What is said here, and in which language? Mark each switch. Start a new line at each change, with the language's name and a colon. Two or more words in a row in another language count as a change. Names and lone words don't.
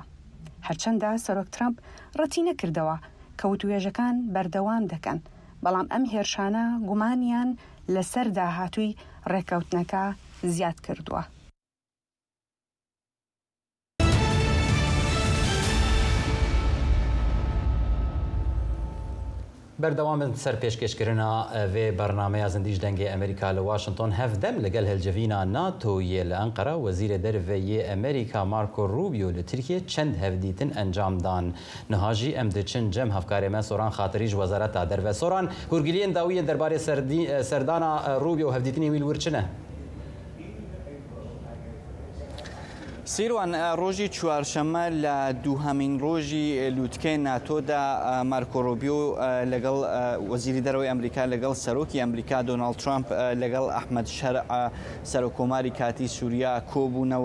Central Kurdish: هەرچەندە سەرۆک ترامپ ڕەتی نەکردەوە کە وتوێژەکان بەردەوام دەکەن، بەڵام ئەم هێرشانە گومانیان لەسەر داهاتووی ڕێکەوتنەکە زیاد کردووە.
Kurdish: بەردەوام سەر پێشکەشکردنا vê bernameya zindîj dengê Amerîka li Washington hevdem li gel hilcevîna NATOyê li Enqera Wezîrê Derve yê Amerîka Marco Rubio li Tirkiye çend hevdîtin encam dan. Niha jî em diçin cem hevkarê me Soran Xatirî ji Wezareta Derve. Soran, hûrgiliyên dawiyên derbarê serdana Rubio hevdîtinê wî li wir çi ne?
Central Kurdish: سیروان ڕۆژی چوارشەمە لە دووهەمین ڕۆژی لووتکەی ناتۆدا مارکۆ ڕۆبیۆ لەگەڵ وەزیری دەرەوەی ئەمریکا لەگەڵ سەرۆکی ئەمریکا دۆناڵد ترامپ لەگەڵ ئەحمەد شەرع سەرۆکۆماری کاتی سووریا کۆبوونەوە.